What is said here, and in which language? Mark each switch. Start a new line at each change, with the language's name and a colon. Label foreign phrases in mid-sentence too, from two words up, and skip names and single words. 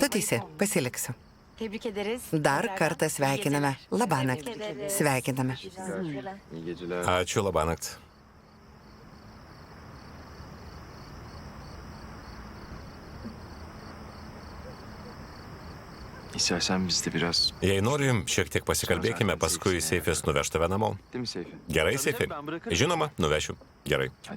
Lithuanian: Tu teisi, pasiliksiu.
Turkish: Tebrik ederiz.
Lithuanian: Dar kartą sveikiname. Labanakt. Sveikiname.
Turkish: İyi geceler.
Lithuanian: Ačiū, labanakt.
Turkish: İstersen biz de biraz...
Lithuanian: Jei norim, šiek tiek pasikalbėkime, paskui Seifis nuveš tave namo.
Turkish: Değil mi Seyfi?
Lithuanian: Gerai, Seifi? Žinoma, nuvešiu. Gerai.
Turkish: Hadi.